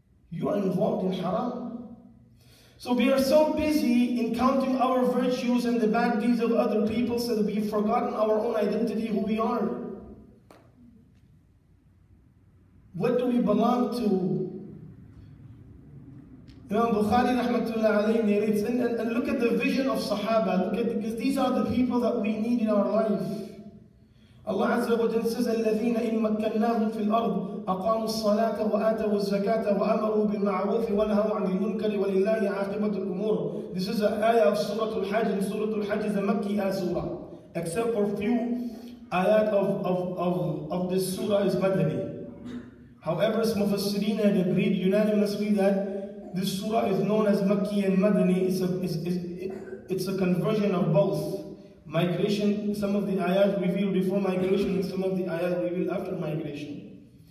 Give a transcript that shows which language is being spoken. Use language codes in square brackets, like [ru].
[en] You are involved in haram. So we are so busy in counting our virtues and the bad deeds of other people so that we've forgotten our own identity, who we are. What do we belong to? Imam Bukhari rahmatullah alayhi narrates, and look at the vision of Sahaba, because these are the people that we need in our life. Allah Azza wa Jalla says, [ar] الَّذِينَ إِن مَكَّنَّاهُمْ فِي الْأَرْضِ أَقَامُوا الصَّلَاةَ وَآتَوُا الزَّكَاةَ وَأَمَرُوا بِالْمَعْرُوفِ وَنَهَوْا عَنِ الْمُنكَرِ وَلِلَّهِ عَاقِبَةُ الْأُمُورِ. [en] This is an ayah of Surah Al-Hajj, and Surah Al-Hajj is a Makki surah. Except for a few ayat of this surah is Madani. However, some Mufassirin had agreed unanimously that this surah is known as Makki and Madani. It's a conversion of both. Migration, some of the ayat revealed before migration and some of the ayat revealed after migration.